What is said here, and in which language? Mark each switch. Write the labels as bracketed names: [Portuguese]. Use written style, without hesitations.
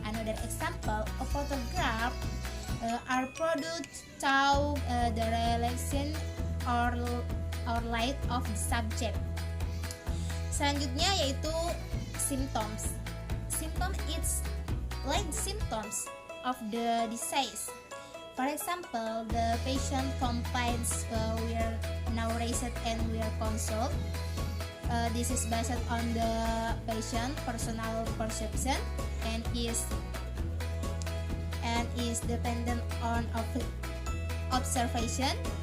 [English] Another example, a photograph are produced through the relation or light of the subject. [Indonesian] Selanjutnya yaitu symptoms. [English] Symptom is like symptoms of the disease. For example, the patient complains were narrated and were consulted. This is based on the patient personal perception and is dependent on observation.